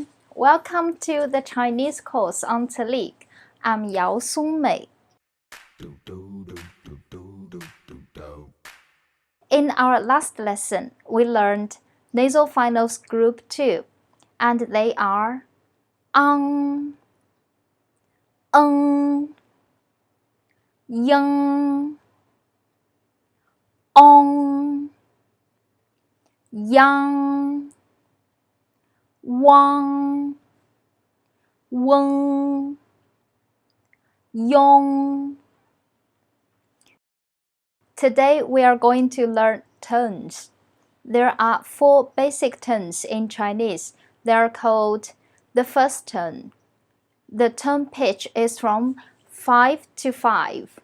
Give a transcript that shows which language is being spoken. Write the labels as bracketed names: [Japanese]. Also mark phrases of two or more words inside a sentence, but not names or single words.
[English] Welcome to the Chinese course on TELEAG. I'm Yao Songmei. In our last lesson, we learned nasal finals group 2, and they are [Chinese] yang, ong, yang, wang, weng, yong. [English] Today we are going to learn tones. There are 4 basic tones in Chinese. They are called the first tone. The tone pitch is from 5 to 5.